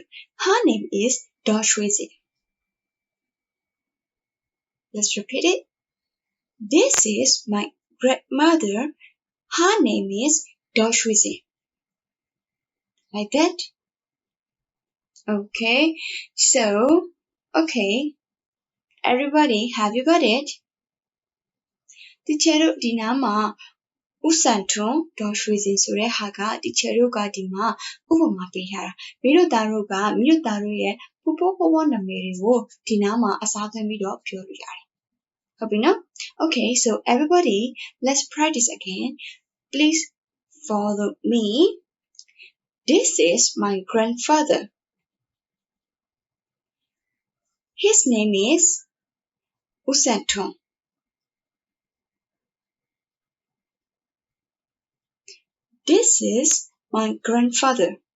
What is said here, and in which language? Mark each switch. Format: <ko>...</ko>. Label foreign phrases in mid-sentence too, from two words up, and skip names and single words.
<en>Her name is Doshwizi. Let's repeat it. This is my grandmother. Her name is Doshwizi. Like that? Okay. So, okay. Everybody, have you got it?</en> <my>တချေတို့ဒီနားမှာဥစံထွန်းဒေါ်ရွှေစင်ဆိုတဲ့ဟာကတချေတို့ကဒီမှာဥပမာပေးထားတာမိတို့သားတို့ကမိတို့သားတို့ရဲ့ပို့ပို့ပေါ်နာမည်တွေကိုဒီနားမှာအစားသွင်းပြီးတော့ပြောလို့ရတယ်ဟုတ်ပြီနော်</my> <en>Okay, so everybody, let's practice again. Please follow me. This is my grandfather. His name is Usanton. This is my grandfather.</en>